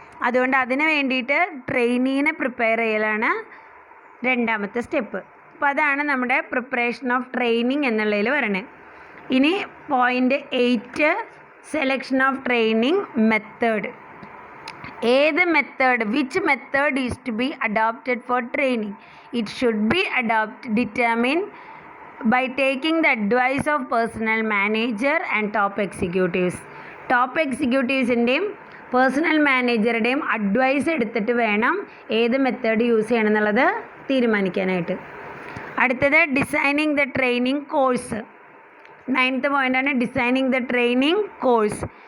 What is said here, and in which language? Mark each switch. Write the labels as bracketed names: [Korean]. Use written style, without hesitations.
[Malayalam] അതുകൊണ്ട് അതിന് വേണ്ടിയിട്ട് ട്രെയിനീനെ പ്രിപ്പയർ ചെയ്യലാണ് രണ്ടാമത്തെ സ്റ്റെപ്പ്. അപ്പോൾ അതാണ് നമ്മുടെ പ്രിപ്പറേഷൻ ഓഫ് ട്രെയിനിങ് എന്നുള്ളതിൽ വരണേ. ഇനി point 8, selection of training method. ഏത് method, [English] Which method is to be adopted for training. It should be determine by taking the advice of personal manager and top executives. [Malayalam] Top എക്സിക്യൂട്ടീവ്സിൻ്റെയും personal മാനേജറുടെയും advice എടുത്തിട്ട് വേണം ഏത് method use ചെയ്യണം എന്നുള്ളത് തീരുമാനിക്കാനായിട്ട്. അടുത്തത് designing the training course. 9th പോയിൻ്റാണ് designing the training course.